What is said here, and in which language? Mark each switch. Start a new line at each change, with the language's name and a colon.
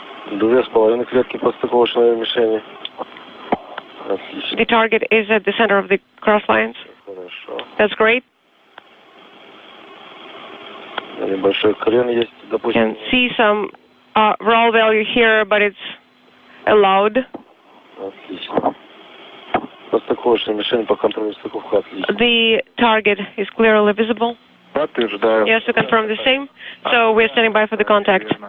Russian: 2,5 клетки подстыковочной мишени. Отлично.
English: The target is at the center of the cross lines.
Russian: Хорошо.
English: That's great.
Russian: Небольшой крен есть,
English: You
Russian: допустим.
English: can see some roll value here, but it's allowed.
Russian: Отлично. Подстыковочная мишень по контролю стыковка отлично.
English: The target is clearly visible.
Russian: Подтверждаю.
English: Yes, to confirm the same. So we're standing by for the contact.